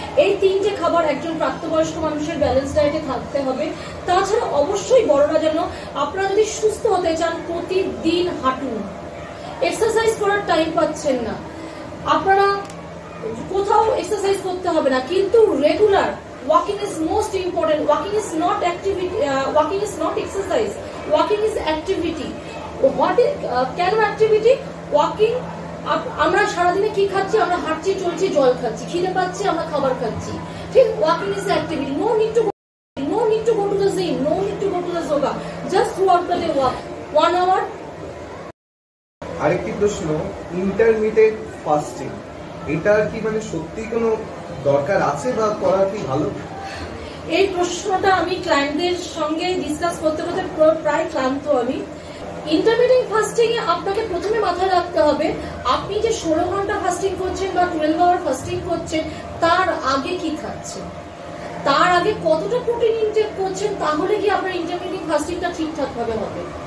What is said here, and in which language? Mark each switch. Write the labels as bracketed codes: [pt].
[bn] এই তিনটে খাবার একজন প্রাপ্তবয়স্ক মানুষের ব্যালেন্স ডায়েটে থাকতে হবে। তাছাড়া অবশ্যই বড়রা যেন, আপনারা যদি সুস্থ হতে চান প্রতিদিন হাঁটুন। এক্সারসাইজ করার টাইম পাচ্ছেন না, আপনারা কোথাও এক্সারসাইজ করতে হবে না, কিন্তু regular [en] walking is most important. Walking is not activity, walking is not exercise, walking is activity. What is [bn] কেন [en] activity? [bn] Walking, আমরা সারাদিনে কি খাচ্ছি? আমরা হাঁটছি, চলছি, জল খাচ্ছি, খিদে পাচ্ছি, আমরা খাবার খাচ্ছি, ঠিক? [en] Walking is activity. No need to go to the gym, no need to go to the yoga, just throughout the day walk 1 hour. [bn] আরেকটি প্রশ্ন, ইন্টারমিটেন্ট ফাস্টিং, এটার কি মানে সত্যি কোনো দরকার আছে বা করা কি ভালো? এই প্রশ্নটা আমি ক্লায়েন্টদের সঙ্গে ডিসকাস করতে প্রায় ক্লান্ত আমি। ইন্টারমিটেন্ট ফাস্টিং এ আপনাকে প্রথমে মাথায় রাখতে হবে, আপনি যে 16 ঘন্টা ফাস্টিং করছেন বা 12 আওয়ার ফাস্টিং করছেন, তার আগে কি খাচ্ছেন, তার আগে কতটা প্রোটিন ইনটেক করছেন, তাহলে কি আপনার ইন্টারমিটেন্ট ফাস্টিংটা ঠিকঠাক ভাবে হবে।